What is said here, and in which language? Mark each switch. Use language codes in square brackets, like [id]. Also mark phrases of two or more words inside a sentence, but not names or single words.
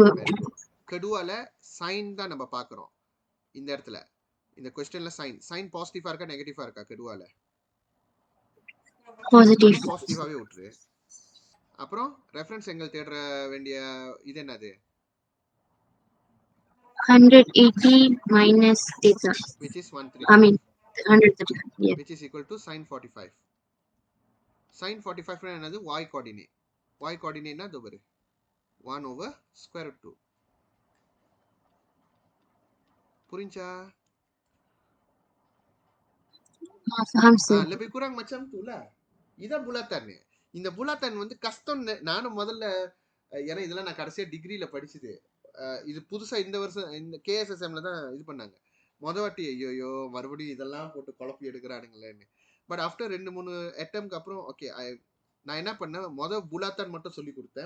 [en] Very good. [ta] keduaல சைன் தான் நம்ம பார்க்கறோம். இந்த இடத்துல இந்த क्वेश्चनல சைன் பாசிட்டிவா இருக்கா நெகட்டிவா இருக்கா keduaல? [en] Positive. [ta] பாசிட்டிவாவே விட்டுரு. அப்புறம் ரெஃபரன்ஸ் angle தேட வேண்டிய இது என்னது? [en] 180 minus theta. which is I 135. mean 135. Yeah. which is equal to sin 45. sin 45 என்னது? y coordinate. y coordinate [ta] னா இது [en] 1 over square root 2. [ta] புரிஞ்சா? [ms] Faham sir. lebih kurang macam tu lah. [ta] இதான் bulatan. இந்த bulatan வந்து கஷ்டம். நானும் முதல்ல ஏன்னா இதெல்லாம் நான் கடைசியா டிகிரியில படிச்சது. இது புதுசா இந்த வருஷம் இந்த கேஎஸ்எஸ்எம்ல தான் இது பண்ணாங்க. வாட்டி ஐயோ மறுபடியும் இதெல்லாம் போட்டு குழப்பி எடுக்கிறானுங்களேன்னு. [en] but after 2-3 attempt [ta] அப்புறம் ஓகே நான் என்ன பண்ணேன், புலாத்தான் மட்டும் சொல்லி கொடுத்தேன்.